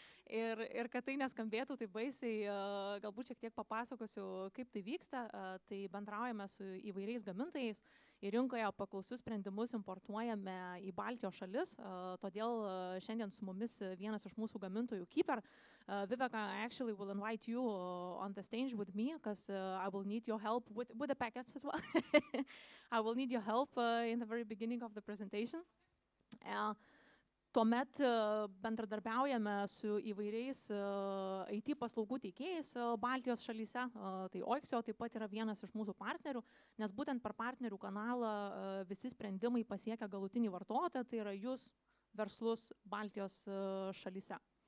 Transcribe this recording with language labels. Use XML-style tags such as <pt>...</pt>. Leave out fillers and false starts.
<lt>Ir kad tai neskambėtų taip baisiai, galbūt šiek tiek papasakosiu, kaip tai vyksta. Tai bendraujame su įvairiais gamintojais, į rinkoje paklausius sprendimus importuojame į Baltijos šalis, todėl šiandien su mumis vienas iš mūsų gamintojų Keeper.</lt> <en>Viveka, I actually will invite you on the stage with me, because I will need your help with the packets as well. I will need your help in the very beginning of the presentation.</en> <lt>Tuomet bendradarbiaujame su įvairiais IT paslaugų teikėjais Baltijos šalyse, tai Oixio taip pat yra vienas iš mūsų partnerių, nes būtent per partnerių kanalą visi sprendimai pasiekia galutinį vartotoją, tai yra jūs verslus Baltijos šalyse.</lt>